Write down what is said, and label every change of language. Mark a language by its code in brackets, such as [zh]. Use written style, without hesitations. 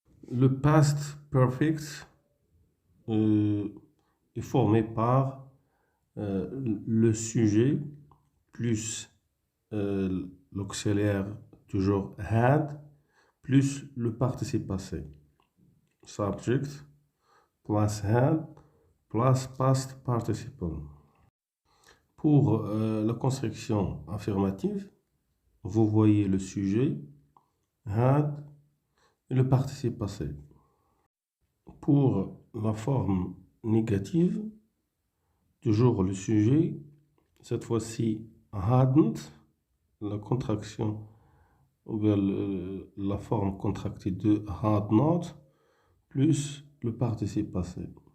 [fr] Le past perfect est formé par le sujet plus l'auxiliaire toujours had plus le participe passé. [en] Subject plus had plus past participle. [fr] Pour la construction affirmative, vous voyez le sujet, had, et le participe passé. Pour la forme négative, toujours le sujet, cette fois-ci hadn't, la contraction, ou bien la forme contractée de had not, plus le participe passé.